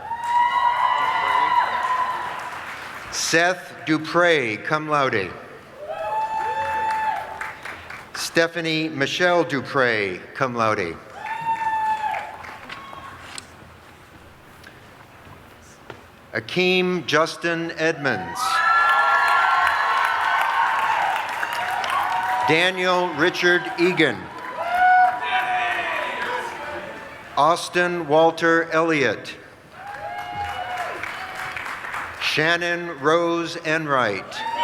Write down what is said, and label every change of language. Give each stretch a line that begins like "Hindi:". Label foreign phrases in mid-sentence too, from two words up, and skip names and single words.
English: Seth Dupre,
Latin: cum laude.
English: Stephanie Michelle Dupre,
Latin: cum laude.
English: Akeem Justin Edmonds. Daniel Richard Egan. Austin Walter Elliott. Shannon Rose Enright.